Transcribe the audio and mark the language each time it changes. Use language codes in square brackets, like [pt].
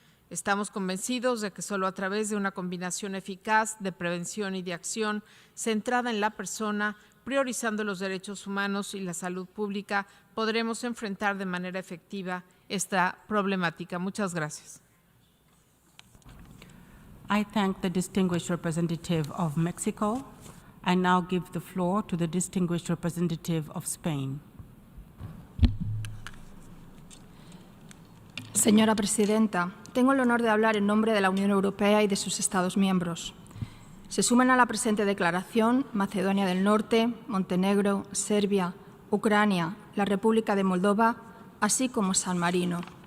[es] Estamos convencidos de que solo a través de una combinación eficaz de prevención y de acción centrada en la persona, priorizando los derechos humanos y la salud pública, podremos enfrentar de manera efectiva esta problemática. Muchas gracias. [en] I thank the distinguished representative of Mexico. I now give the floor to the distinguished representative of Spain. [es] Señora Presidenta, tengo el honor de hablar en nombre de la Unión Europea y de sus Estados miembros. Se suman a la presente declaración Macedonia del Norte, Montenegro, Serbia, Ucrania, la República de Moldova, así como San Marino.